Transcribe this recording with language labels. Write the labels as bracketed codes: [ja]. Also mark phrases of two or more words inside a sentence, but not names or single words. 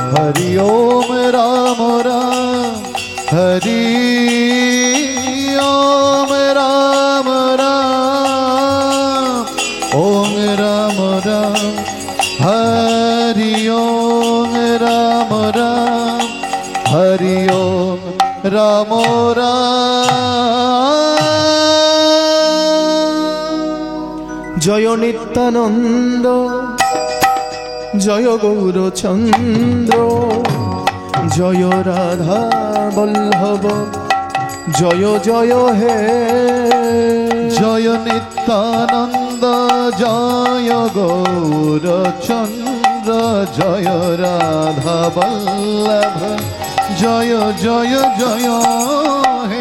[sa] হরি ওম রাম রাম হরি ওম রাম রাম ওম রাম রাম হরি ওম রাম রাম হরি ওম রাম রাম [bn] জয় নিত্যানন্দ জয় গৌরচন্দ্র জয় রাধা বল্লভ জয় জয় হে জয় নিত্যানন্দ জয় গৌরচন্দ্র জয় রাধা বল্লভ জয় জয় জয় হে